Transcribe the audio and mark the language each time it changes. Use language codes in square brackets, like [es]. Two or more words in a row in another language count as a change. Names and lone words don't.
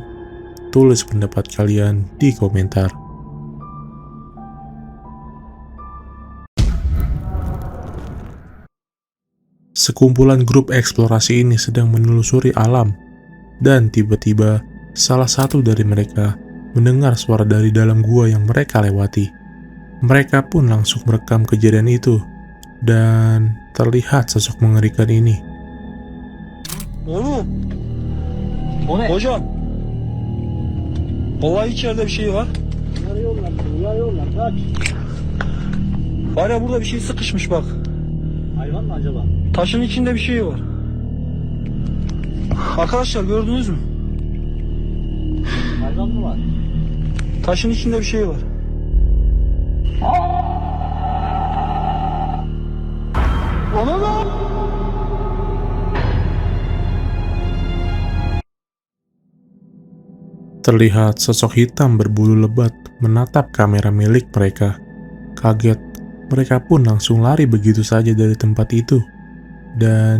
[id] Tulis pendapat kalian di komentar. Sekumpulan grup eksplorasi ini sedang menelusuri alam, dan tiba-tiba salah satu dari mereka mendengar suara dari dalam gua yang mereka lewati. Mereka pun langsung merekam kejadian itu, dan terlihat sosok mengerikan ini. [tr] Oğlum. O ne? Hocam. Vallahi içeride bir şey var. Var ya burada bir şey sıkışmış bak. Hayvan mı acaba? Taşın içinde bir şey var. Arkadaşlar gördünüz mü? Hayvan mı var? Taşın içinde bir şey var. Ona ne? [id] Terlihat sosok hitam berbulu lebat menatap kamera milik mereka. Kaget, mereka pun langsung lari begitu saja dari tempat itu.